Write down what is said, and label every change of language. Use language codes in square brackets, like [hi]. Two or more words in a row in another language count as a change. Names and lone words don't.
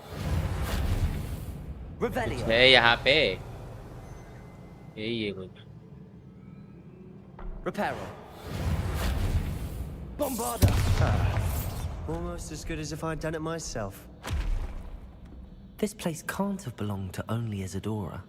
[en] Revelio. [hi] है यहाँ पे यही है कुछ [en] Reparo. Bombarda. Almost as good as if I'd done it myself. This place can't have belonged to only Isadora.